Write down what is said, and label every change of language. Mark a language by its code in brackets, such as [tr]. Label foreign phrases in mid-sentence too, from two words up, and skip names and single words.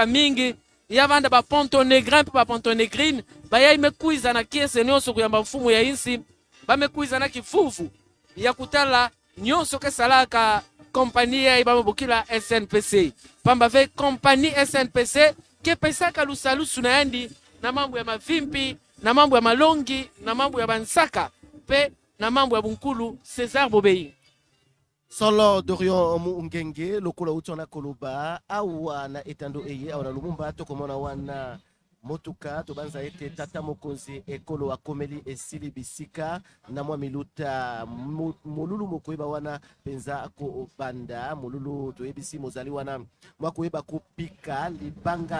[ktu] mingi yavanda ba pontonegrin pe ba pontonegrine ba ya imekuiza na kiese nyonso kuyamba mfumu ya insi ba mekuiza na kifufu ya kutala nyonso kesalaka kompania iba mabokila SNPC pamba ve kompani SNPC ke pesaka lusalusu na yandi na mambo ya mavimpi na mambo ya malongi na mambo ya bansaka pe na mambo ya bunkulu César Bobei. [ln] Solo Dorian Mungenge lokola utona koloba awa na etando eye awa na Lumumba tokomona wana motuka tobanza ete tata mokonzi ekolo akomeli esili bisika na mwa miluta molulu mokoyeba wana penza ko banda molulu toyebisi mozali wana mwakoyeba kopika libanga